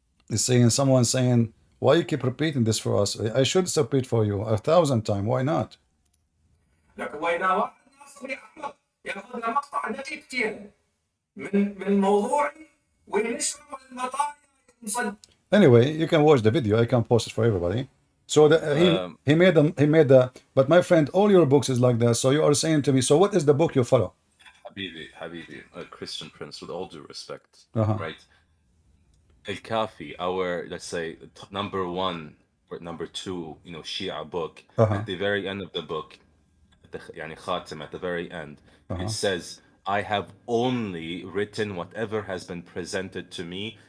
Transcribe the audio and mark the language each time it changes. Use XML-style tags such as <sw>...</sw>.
<en>Is saying someone saying, why you keep repeating this for us? I should repeat for you 1,000 times. Why not?</en> <ar>لكن وإذا واحد ناصر يحمق ياخذ له مقطع دقيقتين من موضوعي وينشره المطايا مصدق.</ar> <en>Anyway, you can watch the video. I can post it for everybody. So he made the. But my friend, all your books is like that. So you are saying to me, so what is the book you follow? Habibi, a Christian Prince, with all due respect, Uh-huh. right? Al-Kafi, our, let's say, number one or number two, Shia book, at the very end of the book, يعني Khatim, at the very end, it says, I have only written whatever has been presented to me.</en>